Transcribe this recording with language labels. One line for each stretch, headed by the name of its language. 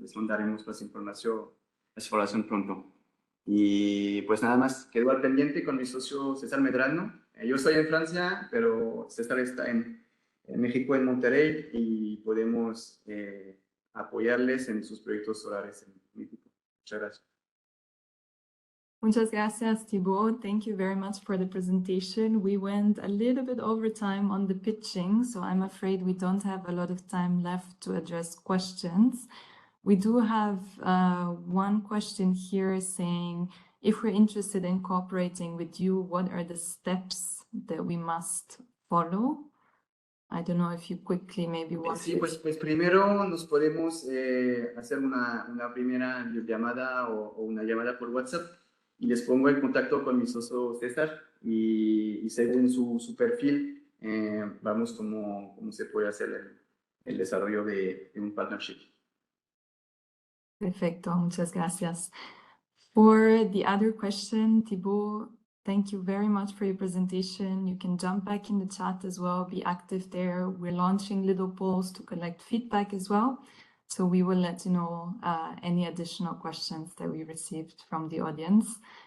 Spanish: Les mandaremos más información pronto. Y pues nada más, quedo al pendiente con mi socio César Medrano. Yo estoy en Francia, pero César está en México, en Monterrey, y podemos apoyarles en sus proyectos solares en México. Muchas gracias. Muchas gracias, Thibaut.
English: Thank you very much for the presentation. We went a little bit over time on the pitching, so I'm afraid we don't have a lot of time left to address questions. We do have one question here saying, if we're interested in cooperating with you, what are the steps that we must follow? I don't know if you quickly maybe want
Spanish: Sí, pues primero nos podemos hacer una primera llamada o una llamada por WhatsApp y les pongo en contacto con mi socio César y según su perfil vamos cómo se puede hacer el desarrollo de un partnership. Perfecto, muchas gracias.
English: For the other question, Thibaut, thank you very much for your presentation. You can jump back in the chat as well, be active there. We're launching little polls to collect feedback as well. So we will let you know any additional questions that we received from the audience.